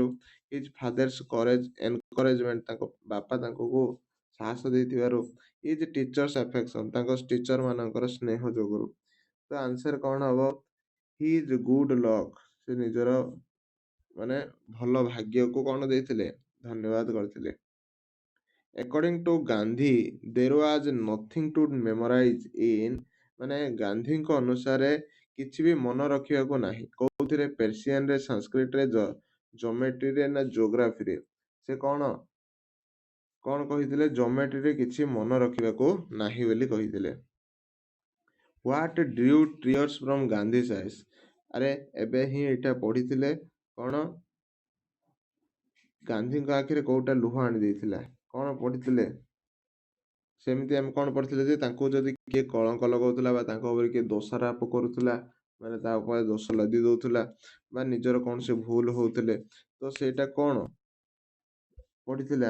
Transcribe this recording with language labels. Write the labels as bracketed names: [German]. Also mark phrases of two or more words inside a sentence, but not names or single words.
[English] his father's courage encouragement, [Odia] ତାଙ୍କ ବାପା ତାଙ୍କୁ ସାହସ ଦେଇଥିବାରୁ। [English] his teacher's affection, [Odia] ତାଙ୍କ ଟିଚର ମାନଙ୍କର ସ୍ନେହ ଯୋଗୁରୁ। ତ ଆନ୍ସର କଣ ହବ? [English] his good luck, [Odia] ସେ ନିଜର ମାନେ ଭଲ ଭାଗ୍ୟକୁ କଣ ଦେଇଥିଲେ? ଧନ୍ୟବାଦ କରିଥିଲେ। [English] According to ଗାନ୍ଧୀ there was nothing to memorize in, [Odia] ମାନେ ଗାନ୍ଧୀଙ୍କ ଅନୁସାରେ କିଛି ବି ମନେ ରଖିବାକୁ ନାହିଁ। କୋଉଥିରେ? ପେର୍ସିଆନରେ, ସାଂସ୍କ୍ରିଟରେ, ଜୋମେଟ୍ରିରେ ନା ଜୋଗ୍ରାଫିରେ? ସେ କଣ କଣ କହିଥିଲେ? ଜୋମେଟ୍ରିରେ କିଛି ମନେ ରଖିବାକୁ ନାହିଁ ବୋଲି କହିଥିଲେ। [English] What drew tears from Gandhi's eyes? [Odia] ଆରେ ଏବେ ହିଁ ଏଇଟା ପଢିଥିଲେ, କଣ ଗାନ୍ଧୀଙ୍କ ଆଖିରେ କୋଉଟା ଲୁହ ଆଣି ଦେଇଥିଲା? କଣ ପଢିଥିଲେ? ସେମିତି ଆମେ କଣ ପଢିଥିଲେ ଯେ ତାଙ୍କୁ ଯଦି କିଏ କଳଙ୍କ ଲଗାଉଥିଲା ବା ତାଙ୍କ ଉପରେ କିଏ ଦୋଷାରୋପ କରୁଥିଲା, ମାନେ ତା ଉପରେ ଦୋଷ ଲଦି ଦଉଥିଲା ବା ନିଜର କୌଣସି ଭୁଲ ହଉଥିଲେ, ତ ସେଇଟା କଣ ପଢିଥିଲେ?